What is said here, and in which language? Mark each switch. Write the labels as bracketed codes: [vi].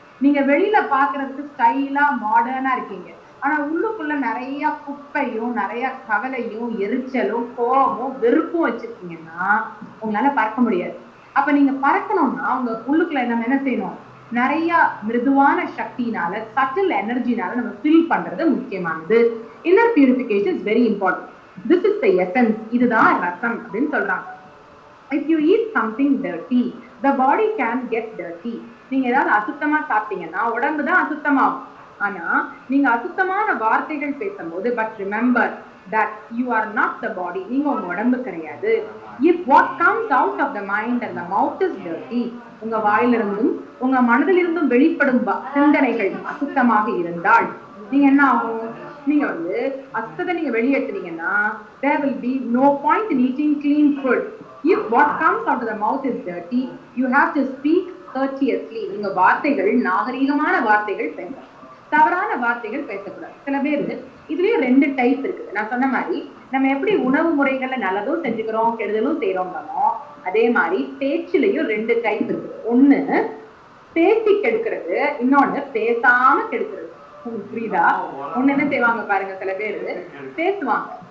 [ta] நீங்க வெளியில பாக்குறதுக்கு ஸ்டைலா மாடர்னா இருக்கீங்க, ஆனா உள்ளுக்குள்ள நிறைய குப்பையும் நிறைய கவலையும் எரிச்சலும் கோபமும் வெறுப்பும் வச்சிருக்கீங்கன்னா உங்களால பறக்க முடியாது. அப்ப நீங்க பறக்கணும்னா உங்க உள்ளுக்குள்ள என்ன செய்யணும், நிறைய மிருதுவான சக்தினால, சட்டில் எனர்ஜினால நம்ம ஃபில் பண்றது முக்கியமானது. [en] Inner purification is very important. This is the essence. [ta] இதுதான் ரசம் அப்படின்னு சொல்றாங்க. [en] If you eat something dirty, the body can get dirty. [ta] நீங்க ஏதாவது அசுத்தமா சாப்பிட்டீங்கன்னா உடம்பு தான் அசுத்தமாகும். ஆனா நீங்க அசுத்தமான வார்த்தைகள் பேசும்போது, [en] but remember that you are not the body. [ta] நீங்க உங்க உடம்பு கிடையாது. [en] If what comes out of the mind and the mouth is dirty, [ta] உங்க வாயிலிருந்தும் உங்க மனதிலிருந்தும் வெளிப்படும் சிந்தனைகள் அசுத்தமாக இருந்தால் நீங்க என்ன ஆகும், நீங்க வந்து அசுத்தத்தை நீங்க வெளியேற்றினீங்கன்னா [en] there will be no point in eating clean food. If what comes out of the mouth is dirty, you have to speak courteously. [ta] நீங்க வார்த்தைகள் நாகரீகமான வார்த்தைகள் பேசணும், தவறான வார்த்தைகள் பேசக்கூடாது. சில பேர் இதுலயும் 2 டைப் இருக்குது. நான் சொன்ன மாதிரி நம்ம எப்படி உணவு முறைகள்ல நல்லதும் செஞ்சுக்கிறோம் கெடுதலும் செய்யறோம்னோ, அதே மாதிரி பேச்சிலையும் 2 டைப் இருக்குது. ஒண்ணு பேசி கெடுக்கிறது, இன்னொன்னு பேசாம கெடுக்கிறது. புரியுதா? ஒண்ணு என்ன செய்வாங்க பாருங்க, சில பேரு பேசுவாங்க,